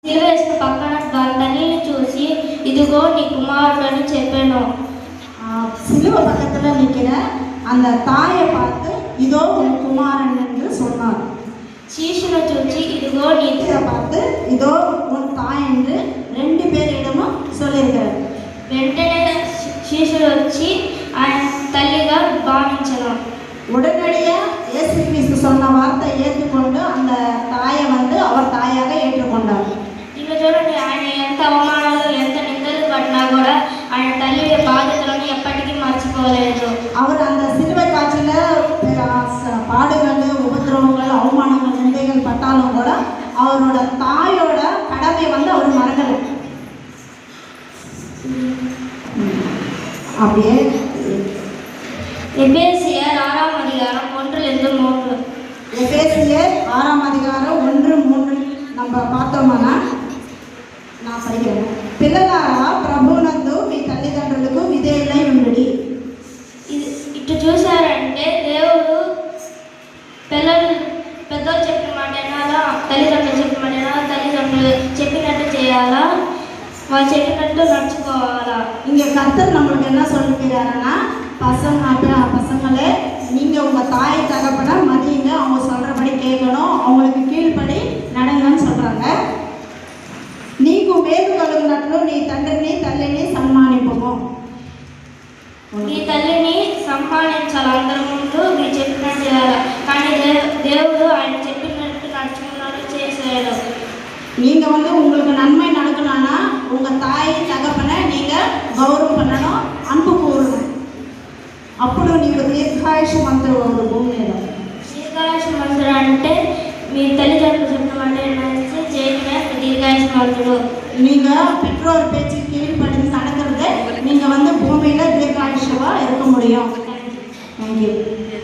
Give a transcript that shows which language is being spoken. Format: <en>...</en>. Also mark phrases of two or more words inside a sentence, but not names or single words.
<te>వేసిన పక్కన తల్లిని చూసి ఇదిగో నీ కుమారుడని చెప్పాను.</te> <ta>சிலுவ பக்கத்தில் நிற்கிற அந்த தாயை பார்த்து இதோ உன் குமாரன் என்று சொன்னார்.</ta> <te>శిష్యును చూచి ఇదిగో నీ</te> <ta>பார்த்து இதோ உன் தாய் என்று 2 பேரிடமும் சொல்லியிருக்கிறார்.</ta> <te>వెంటనే శిష్యుడు వచ్చి ఆయన తల్లిగా భావించను.</te> <ta>உடனடியாக இயேசு கிறிஸ்து சொன்ன வார்த்தை ஏற்றுக்கொண்டு அந்த தாயை அவர் தாயாக ஏற்றுக்கொண்டார்.</ta> <te>ఇంకా చూడండి, ఆయన ఎంత అవమానాలు ఎంత నిందలు పడినా కూడా ఆయన తల్లి బాధ్యతలను ఎప్పటికీ మర్చిపోలేదు.</te> <ta>அவர் அந்த சிலுவை காட்சியில் பாடுகள் உபத்திரவங்கள் அவமானங்கள் நிந்தைகள் பட்டாலும் கூட அவரோட தாயோட கடமை அவர் மறக்கலை. அப்படியே எபேசியர் 6ஆம் அதிகாரம் 1-3. எபேசியர் 6ஆம் அதிகாரம் 1-3 நம்ம பார்த்தோம்னா நான் படிக்கிறேன்.</ta> <te>పిల్లలారా ప్రభువునందు మీ తల్లిదండ్రులకు విధేయులై ఉండుడి. ఇటు చూసారంటే దేవుడు పెద్దలు చెప్పిన మాట వినాలా, తల్లిదండ్రులు చెప్పిన మాట వినాలా, తల్లిదండ్రులు చెప్పినట్టు చేయాలా, వాళ్ళు చెప్పినట్టు నడుచుకోవాలా.</te> <ta>இங்கே கர்த்தர் நம்மளுக்கு என்ன சொல்லிக்கிறாருன்னா, பசங்களே நீங்கள் உங்கள் தாய் தகப்பனை மதியுங்க, அவங்க சொல்கிறபடி கேட்கணும், அவங்களுக்கு கீழ்ப்படி நடங்கன்னு சொல்கிறாங்க.</ta> <te>నీకు మేలు కలుగునట్లు నీ తండ్రిని తల్లిని సన్మానింపము. నీ తల్లిని సన్మానించాలి, అందరి ముందు మీరు చెప్పినట్టు చేయాలి. కానీ దేవుడు ఆయన చెప్పినట్టు నడుచుకున్నట్టు చేసేయాలి.</te> <ta>நீங்கள் உங்களுக்கு நன்மை நடக்கணும்னா உங்கள் தாய் தகப்பனை நீங்கள் கௌரவம் பண்ணணும், அன்பு கூறணும்.</ta> <te>అప్పుడు నీకు దీర్ఘాయుషమంతుడు భూమి మీద. దీర్ఘాయుషమంతుడు అంటే మీ తల్లిదండ్రులు చెప్పిన మాట చేయడమే దీర్ఘాయుషమంతుడు.</te> <ta>நீங்கள் பெற்றோர் பேச்சு கீழ்ப்படிந்து நடக்கிறது நீங்கள் பூமியில் தீர்காயுஷமாக இருக்க முடியும். தேங்க்யூ.</ta>